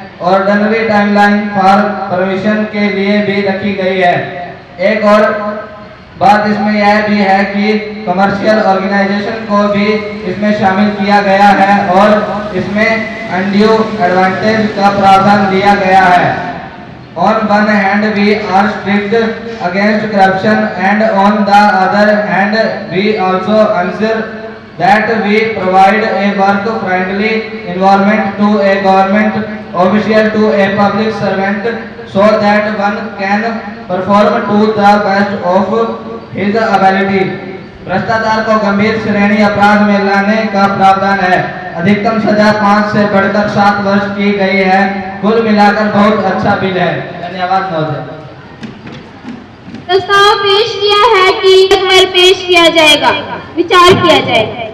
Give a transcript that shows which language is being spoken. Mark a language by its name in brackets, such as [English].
[English] ordinary timeline for permission [Hindi] के लिए भी रखी गई है। एक और बात इसमें यह भी है कि कमर्शियल ऑर्गेनाइजेशन को भी इसमें शामिल किया गया है और इसमें [English] undue advantage [Hindi] का प्रावधान दिया गया है। [English] On one hand, we are strict against corruption, and on the other hand, we also ensure that we provide a work-friendly environment to a government official, to a public servant, so that one can perform to the best of his ability. [Hindi] भ्रष्टाचार को गंभीर श्रेणी अपराध में लाने का प्रावधान है। अधिकतम सजा 5 से बढ़कर 7 वर्ष की गई है। कुल मिलाकर बहुत अच्छा बिल है। धन्यवाद महोदय। प्रस्ताव पेश किया है कि पेश किया जाएगा, विचार किया जाए।